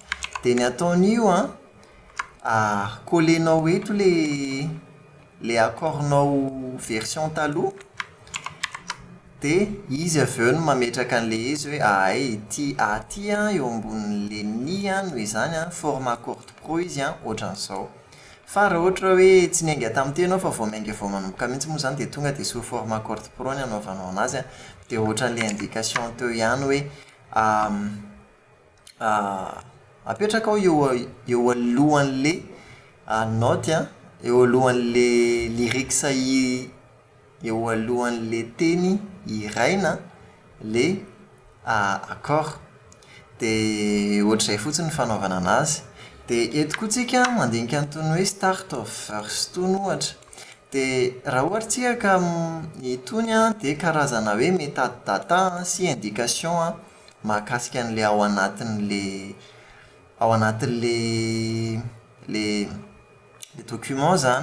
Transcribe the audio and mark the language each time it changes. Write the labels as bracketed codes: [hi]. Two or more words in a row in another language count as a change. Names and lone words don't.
[mg] Dia ny ataon'io Colenao eto le accornao version taloha dia izy avy eo no mametraka an'le izy hoe ty eo ambonin'le ni noho izany [fr] format courte pro [mg] izy ohatran'izao. Fa raha ohatra hoe tsy niainga tamin'ny teny fa vao mainga vao manomboka mihitsy moa izany dia tonga dia so [fr] format courte pro [mg] ny anaovanao anazy dia ohatran'le indication teo ihany hoe apetraka ao eo alohan'le note eo alohan'le lyrics eo alohan'le teny iraina le accord dia ohatr'izay fotsiny ny fanaovana anazy. Dia eto koa tsika mandinika an'itony hoe [en] start of verse [mg] tony ohatra dia raha ohatra tsika ka itony dia karazana hoe metadata sy indication mahakasika an'le ao anatin'le le document zany.